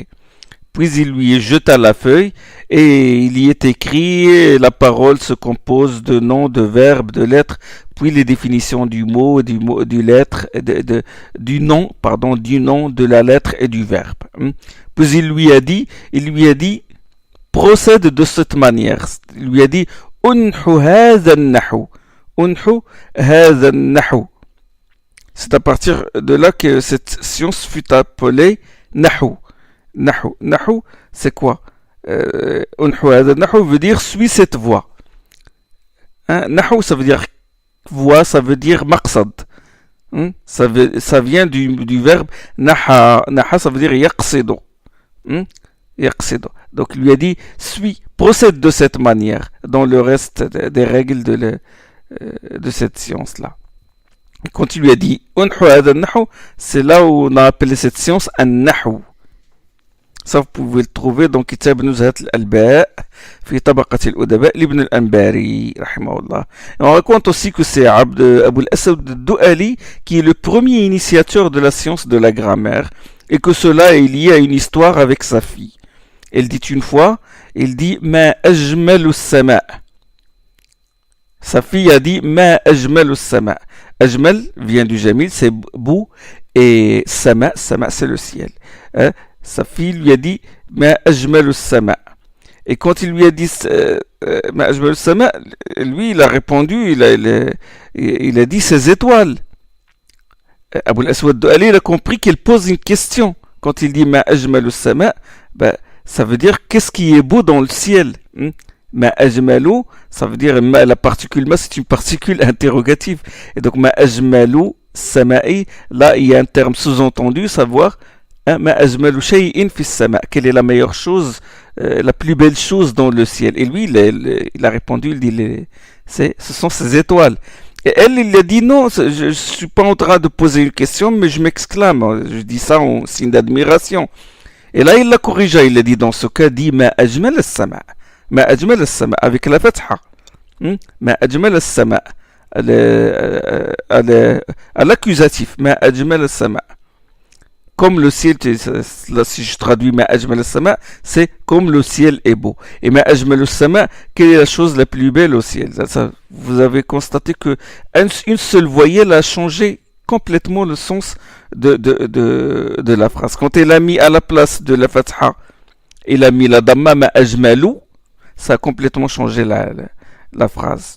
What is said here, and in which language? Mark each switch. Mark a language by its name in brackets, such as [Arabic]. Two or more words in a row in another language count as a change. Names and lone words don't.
[French] Puis il lui jeta la feuille et il y est écrit la parole se compose de noms, de verbes, de lettres, puis les définitions du mot, du lettre, du nom, de la lettre et du verbe. Puis il lui a dit, procède de cette manière. Il lui a dit, [Arabic] انحُ هذا النحو. انحُ هذا النحو. [French] C'est à partir de là que cette science fut appelée nahu. Nahu, c'est quoi? Nahu veut dire suis cette voie. Nahu, ça veut dire voie, ça veut dire maqsad. Ça vient du verbe naha. Naha, ça veut dire yaqsidu. Donc il lui a dit procède de cette manière dans le reste des règles de cette science-là. Quand il lui a dit c'est là où on a appelé cette science an-nahu. Ça, vous pouvez le trouver dans Kitab Nuzhat al-Alba, fi Tabaqat al-Udaba, l'Ibn al-Anbari, rahimahullah. Et on raconte aussi que c'est Abu al-Aswad al-Du'ali qui est le premier initiateur de la science de la grammaire et que cela est lié à une histoire avec sa fille. Elle dit une fois, [Arabic] ما أجملُ السماء. [French] Sa fille a dit [Arabic] ما أجملُ السماء. [French] Ajmal vient du jamil, c'est beau, et sama c'est le ciel. Sa fille lui a dit [Arabic] ما أجملُ السماء. [French] Et quand il lui a dit [Arabic] ما أجملُ السماء, [French] lui il a répondu, il a dit ses étoiles. Abu al-Aswad al-Du'ali a compris qu'il pose une question. Quand il dit [Arabic] ما أجملُ السماء, [French] ça veut dire qu'est-ce qui est beau dans le ciel. [Arabic] ما أجملُ, [French] ça veut dire la particule ma, c'est une particule interrogative. Et donc [Arabic] ما أجملُ السماءِ, [French] là il y a un terme sous-entendu, savoir [Arabic] ما أجملُ شيءٍ في السماء, [French] quelle est la meilleure chose, la plus belle chose dans le ciel. Et lui il a répondu, il dit ce sont ces étoiles. Et elle, il a dit non, je ne suis pas en train de poser une question, mais je m'exclame, je dis ça en signe d'admiration. Et là, il l'a corrigé, il a dit dans ce cas, dit [Arabic] ما أجملَ السماءَ. ما أجملَ السماءَ, [French] avec la fatha. [Arabic] ما أجملَ السماءَ. [French] À l'accusatif. [Arabic] ما أجملَ السماءَ. [French] Comme le ciel, là, si je traduis [Arabic] ما أجملَ السماءَ, [French] c'est comme le ciel est beau. Et [Arabic] ما أجملَ السماءَ, [French] quelle est la chose la plus belle au ciel? Ça, vous avez constaté que une seule voyelle a changé complètement le sens de la phrase. Quand il a mis à la place de la fatha, il a mis la damma [Arabic] ما أجملُ, [French] ça a complètement changé la phrase.